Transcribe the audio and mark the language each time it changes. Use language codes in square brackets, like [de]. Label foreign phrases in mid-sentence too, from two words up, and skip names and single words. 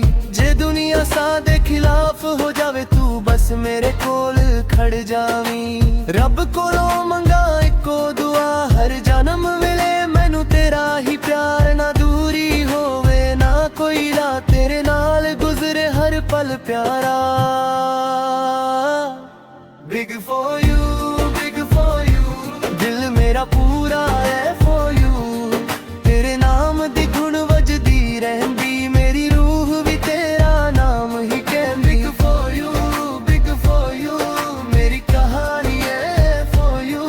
[pa] ਜੇ ਦੁਨੀਆ ਸਾਹ ਦੇ ਖਿਲਾਫ ਹੋ ਜਾਵੇ, ਤੂੰ ਬਸ ਮੇਰੇ ਕੋਲ ਖੜ ਜਾਵੀਂ। ਰੱਬ ਕੋਲੋਂ ਮੰਗਾ ਇੱਕੋ ਦੁਆ, ਹਰ ਜਨਮ ਵੇਲੇ ਮੈਨੂੰ ਤੇਰਾ ਹੀ ਪਿਆਰ। ਨਾ ਦੂਰੀ ਹੋਵੇ ਨਾ ਕੋਈ ਰਾਹ, ਤੇਰੇ ਨਾਲ ਗੁਜ਼ਰੇ ਹਰ ਪਲ ਪਿਆਰਾ। [en] Big for you, [pa] ਦਿਲ ਮੇਰਾ ਪੂਰਾ ਹੈ [en] for you। [pa] ਤੇਰੇ ਨਾਮ ਦੀ ਧੁਨ ਵੱਜਦੀ ਰਹਿੰਦੀ, ਮੇਰੀ ਰੂਹ ਵੀ ਤੇਰਾ ਨਾਮ ਹੀ ਕਹਿੰਦੀ। [en] Big for you, [pa] ਮੇਰੀ ਕਹਾਣੀ ਹੈ [en] for you।